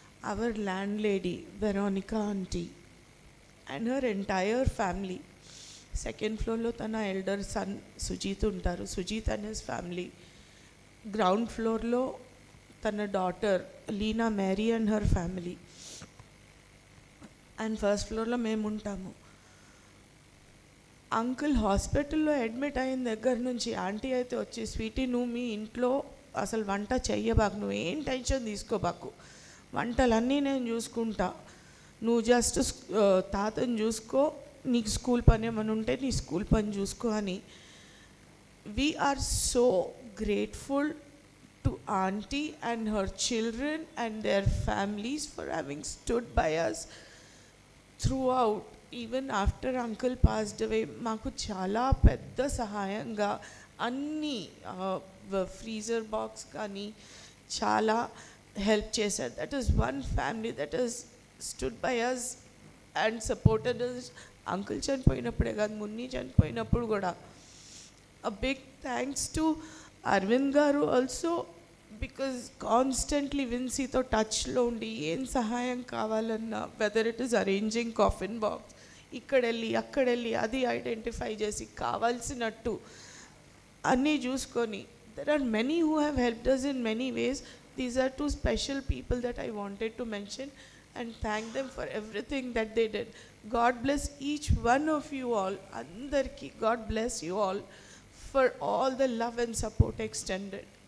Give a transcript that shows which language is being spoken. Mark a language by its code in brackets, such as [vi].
[en] Our landlady Veronica auntie and her entire family. Second floor lo tana elder son Sujit untaru. Sujit and his family. Ground floor lo tana daughter Leena Mary and her family. And first floor lo [te] మేము ఉంటాము. Uncle హాస్పిటల్లో admit అయిన దగ్గర నుంచి aunty అయితే వచ్చి, Sweety నువ్వు మీ ఇంట్లో అసలు వంట చెయ్యబాకు, నువ్వు ఏం టెన్షన్ తీసుకోబాకు, వంటలన్నీ నేను చూసుకుంటా, నువ్వు జస్ట్ తాతని చూసుకో, నీకు స్కూల్ పని ఏమైనా ఉంటే నీ స్కూల్ పని చూసుకో అని. [en] We are so grateful to auntie and her children and their families for having stood by us throughout, even after uncle passed away. [te] మాకు చాలా పెద్ద సహాయంగా అన్ని ఫ్రీజర్ బాక్స్ కానీ చాలా హెల్ప్ చేశారు. [en] That is one family that is stood by us and supported us. [te] Uncle చనిపోయినప్పుడే కాదు, మున్ని చనిపోయినప్పుడు కూడా. [en] a big thanks to Aravind garu also, because constantly [te] విన్సీతో టచ్లో ఉండి ఏం సహాయం కావాలన్నా, [en] whether it is arranging coffin box, [te] ఇక్కడెళ్ళి అక్కడెళ్ళి అది ఐడెంటిఫై చేసి కావాల్సినట్టు అన్నీ చూసుకొని. [en] There are many who have helped us in many ways. These are two special people that I wanted to mention and thank them for everything that they did. God bless each one of you all. Andarki God bless you all for all the love and support extended.